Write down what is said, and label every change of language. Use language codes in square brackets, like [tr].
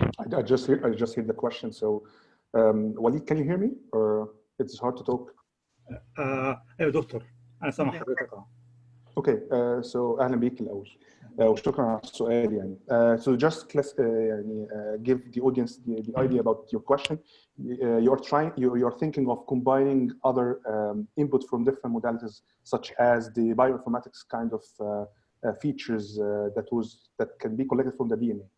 [en] I just heard the question. So, Walid, can you hear me, or it's hard to talk? [ar] ايوه دكتور انا سامع حضرتك. [en] Okay, so [ar] أهلا بيك الأول وشكرا على السؤال يعني. [en] So just give the audience the idea about your question. You're thinking of combining other input from different modalities, such as the bioinformatics kind of features that can be collected from the DNA.